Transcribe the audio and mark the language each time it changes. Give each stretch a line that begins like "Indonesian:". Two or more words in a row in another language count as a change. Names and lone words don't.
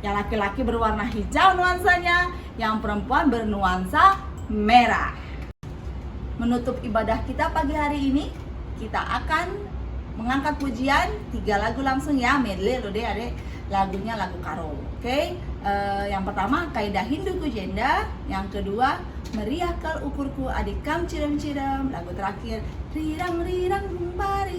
Indonesian: Yang laki-laki berwarna hijau nuansanya, yang perempuan bernuansa merah. Menutup ibadah kita pagi hari ini, kita akan mengangkat pujian 3 lagu langsung ya, medley loh deh adek. Lagunya lagu Karo, oke? Yang pertama Kaidah Hinduku Jenda, yang kedua Meriah Kal Ukurku Adik Kam Cirem-Cirem, lagu terakhir Rirang Rirang Bumbari.